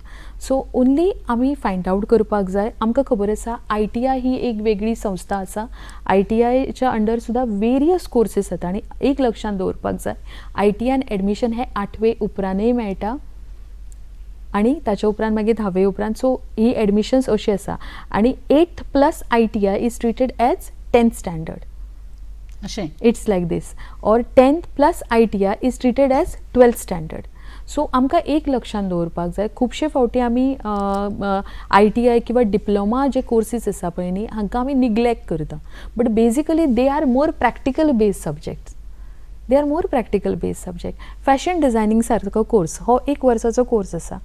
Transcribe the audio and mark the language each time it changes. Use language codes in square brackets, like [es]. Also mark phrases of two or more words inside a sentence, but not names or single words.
[en] so only [kok] आमी [en] find out [kok] करपाक जाय. आमकां खबर आसा ITI ही एक वेगळी संस्था आसा. ITIच्या अंडर सुद्दां [en] various courses [kok] जाता आनी एक लक्षात दवरपाक जाय, ITIन एडमिशन हे 8वे उपरांतय मेळटा आणि ताच्या उपरांत मागीर 10वे उपरांत. सो ही एडमिशन्स अशी आसा आनी [en] 8th plus ITI is treated as 10th standard. [kok] अशें [en] It's like this. Or 10th plus ITI is treated as 12th standard. [kok] सो आमकां एक लक्षात दवरपाक जाय, खुबशे फावटी आमी ITI किंवा डिप्लोमा जे कोर्सीस आसा पळय न्ही, हांकां आमी निग्लेक्ट करता. [en] But basically they are more practical based subjects. they are more practical based subject. fashion designing [kok] सारको कोर्स हो 1 वर्साचो कोर्स आसा.